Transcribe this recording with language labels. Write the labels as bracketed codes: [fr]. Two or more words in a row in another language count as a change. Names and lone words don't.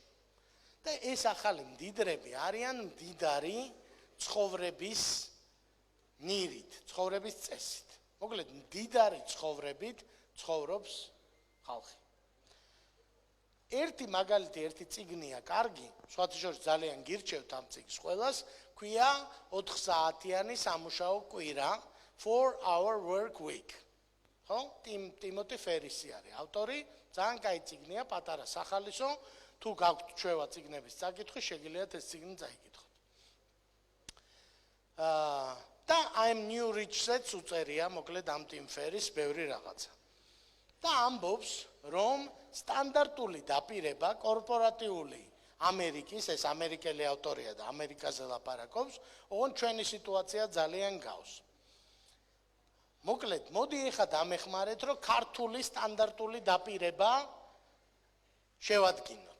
[ka] და ეს ახალი მდიდრები არიან მდიდარი ცხოვრების ნირით, ცხოვრების წესით. მოკლედ, მდიდარი ცხოვრებით ცხოვრობს ხალხი. ერთი მაგალითი, ერთი წიგნია კარგი, სხვათაშორის ძალიან გირჩევთ ამ წიგნს ყველას, ქვია 4 საათიანი სამუშაო კვირა, 4 hour work week. ხო? ტიმოტი ფერისი არის ავტორი, ძალიან კაი წიგნია, პატარა სახალისო, თუ გაქვთ ჩვევა წიგნების წაკითხი, შეგიძლიათ ეს წიგნი წაიკითხოთ. და [en] I'm new rich- [ka] ს უწერია, მოკლედ ამ ტიმ ფერის ბევრი რაღაცა. და ამბობს, რომ სტანდარტული დაპირება კორპორატიული ამერიკის, ეს ამერიკელი ავტორია და ამერიკაზე ლაპარაკობს, ოღონდ ჩვენი სიტუაცია ძალიან გავს. მოკლედ, მოდი ეხლა დამეხმარეთ, რომ ქართული სტანდარტული დაპირება შევადგინოთ.